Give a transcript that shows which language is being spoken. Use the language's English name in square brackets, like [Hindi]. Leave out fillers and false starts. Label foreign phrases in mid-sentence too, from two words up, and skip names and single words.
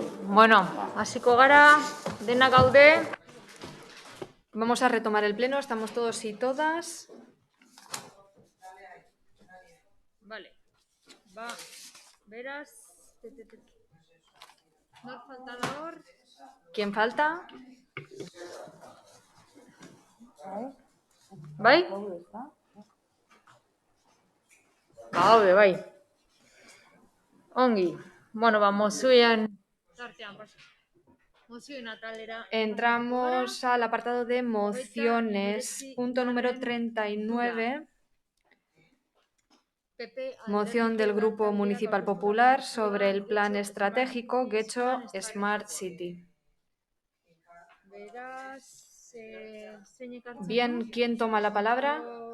[Basque] Bueno, hasiko gara, dena gaude. [Spanish] Vamos a retomar el pleno, estamos todos y todas. Vale. Va, [Basque] beraz. Nor falta da hor? [Spanish] ¿Quién falta? [Basque] Bai? Gaude, bai. Ongi. Bueno, mozioen tartean pasa. Mozioen atalera. [Spanish] Entramos al apartado de mociones, punto número 39. Moción del Grupo Municipal Popular sobre el Plan Estratégico Getxo Smart City. Bien, ¿quién toma la palabra?